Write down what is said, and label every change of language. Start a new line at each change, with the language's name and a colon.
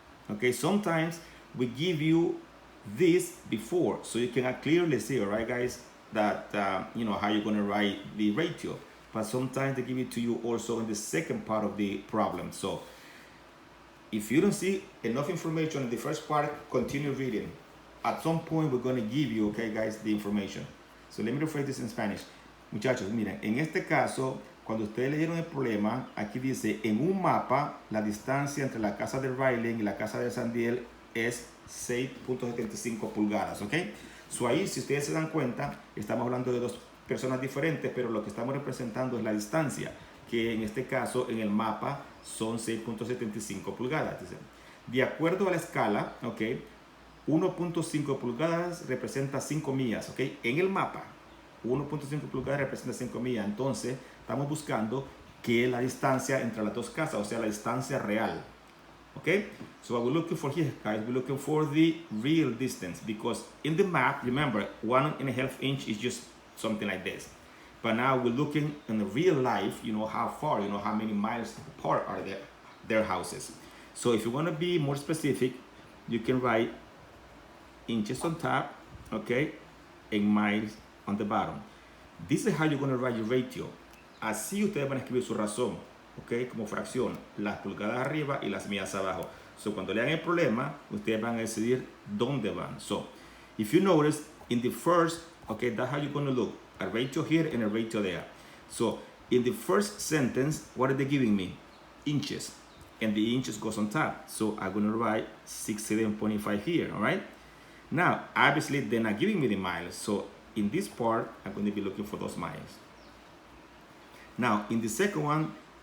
English: Okay, sometimes we give you this before, so you can clearly see, all right, guys, that, you know, how you're gonna write the ratio. But sometimes they give it to you also in the second part of the problem. So if you don't see enough information in the first part, continue reading. At some point, we're gonna give you, okay, guys, the information. So let me rephrase this in Spanish.
Spanish: Muchachos, miren, en este caso, cuando ustedes leyeron el problema, aquí dice, en un mapa, la distancia entre la casa de Riley y la casa de Sandiel es 6.75 pulgadas, ¿ok? So ahí, si ustedes se dan cuenta, estamos hablando de dos personas diferentes, pero lo que estamos representando es la distancia, que en este caso, en el mapa, son 6.75 pulgadas. Dice, de acuerdo a la escala, ¿ok? 1.5 pulgadas representa 5 millas, ¿ok? En el mapa, 1.5 pulgadas representa 5 millas. Entonces, estamos buscando que la distancia entre las dos casas, o sea, la distancia real.
English: Okay? So what we're looking for here, guys, we're looking for the real distance because in the map, remember, 1.5 inch is just something like this. But now we're looking in the real life, you know, how far, you know, how many miles apart are their houses. So if you want to be more specific, you can write inches on top, okay, and miles on the bottom. This is how you're going to write your ratio.
Spanish: Así ustedes van a escribir su razón, ok, como fracción, las pulgadas arriba y las millas abajo. So cuando lean el problema, ustedes van a decidir dónde van.
English: So if you notice, in the first, okay, that's how you're going to look. A ratio here and a ratio there. So in the first sentence, what are they giving me? Inches. And the inches goes on top. So I'm going to write 67.5 here, all right? Now, obviously, they're not giving me the miles. So in this part, I'm going to be looking for those miles. Now, in the second one,